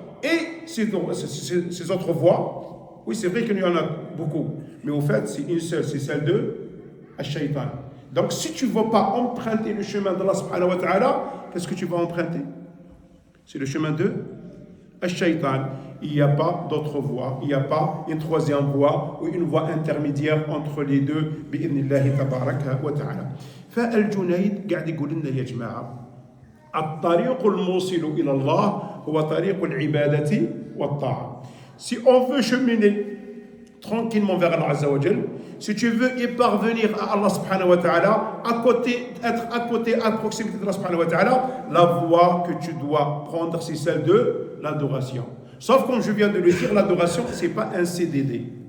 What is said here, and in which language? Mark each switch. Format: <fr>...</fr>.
<fr>Et ces autres voies, oui, c'est vrai qu'il y en a beaucoup, mais au fait, c'est une seule, c'est celle de Shaitan. Donc, si tu ne vas pas emprunter le chemin d'Allah subhanahu wa ta'ala, qu'est-ce que tu vas emprunter? C'est le chemin de Shaitan. Il n'y a pas d'autre voie, il n'y a pas une troisième voie ou une voie intermédiaire entre les deux. Bi'idhnillahi tabaraka wa ta'ala.</fr> <ar>فالجنيد قاعد يقول لنا يا جماعة الطريق الموصل إلى الله هو طريق العبادة والطاعة.</ar> <fr>Si on veut cheminer tranquillement vers Allah Azza wa Jal, si tu veux y parvenir à Allah subhanahu wa ta'ala, être à côté, à proximité de Allah subhanahu wa ta'ala, la voie que tu dois prendre, c'est celle de l'adoration. Sauf comme je viens de le dire, l'adoration, ce n'est pas un CDD.</fr>